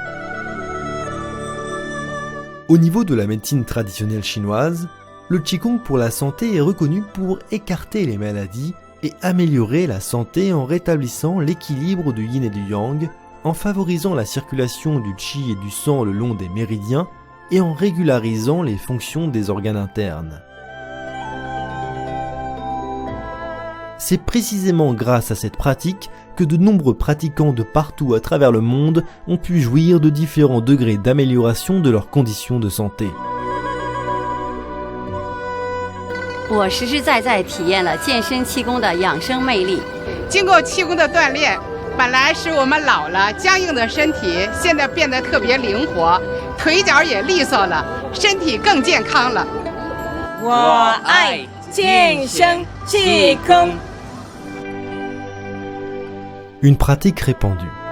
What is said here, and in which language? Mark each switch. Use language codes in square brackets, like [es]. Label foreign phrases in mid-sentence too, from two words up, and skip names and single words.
[fr] Au niveau de la médecine traditionnelle chinoise, le Qigong pour la santé est reconnu pour écarter les maladies et améliorer la santé en rétablissant l'équilibre du yin et du yang, en favorisant la circulation du qi et du sang le long des méridiens et en régularisant les fonctions des organes internes. C'est précisément grâce à cette pratique que de nombreux pratiquants de partout à travers le monde ont pu jouir de différents degrés d'amélioration de leurs conditions de santé. [zh] 我实实在在体验了健身气功的养生魅力。经过气功的锻炼，本来使我们老了僵硬的身体，现在变得特别灵活，腿脚也利索了，身体更健康了。我爱健身气功。 [fr] Une pratique répandue.